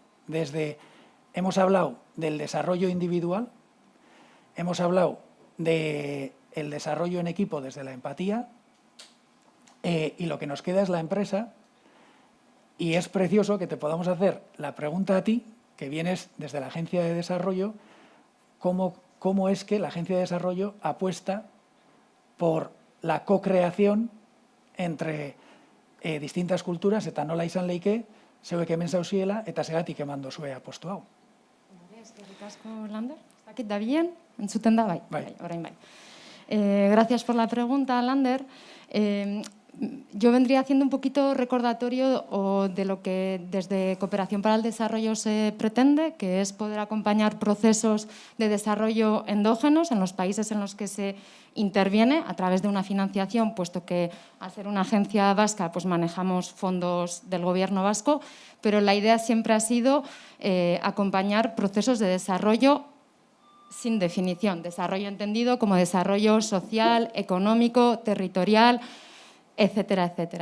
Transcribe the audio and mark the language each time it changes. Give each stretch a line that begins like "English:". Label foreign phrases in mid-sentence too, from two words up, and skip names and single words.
Spanish: Hemos hablado del desarrollo individual, hemos hablado del desarrollo en equipo desde la empatía, y lo que nos queda es la empresa, y es precioso que te podamos hacer la pregunta a ti, que vienes desde la Agencia de Desarrollo, cómo es que la Agencia de Desarrollo apuesta por la co-creación entre distintas kulturas,
Basque: eta nola izan leike, zeuek hemen zauziela, eta segatik eman dozue apostu hau. Eskerrik asko, Lander. Zakit da bien? Entzuten da, bai. Orain bai.
Spanish: Gracias por la pregunta, Lander. Yo vendría haciendo un poquito recordatorio de lo que desde Cooperación para el Desarrollo se pretende, que es poder acompañar procesos de desarrollo endógenos en los países en los que se interviene a través de una financiación, puesto que al ser una agencia vasca pues manejamos fondos del gobierno vasco, pero la idea siempre ha sido acompañar procesos de desarrollo sin definición, desarrollo entendido como desarrollo social, económico, territorial, etcétera, etcétera.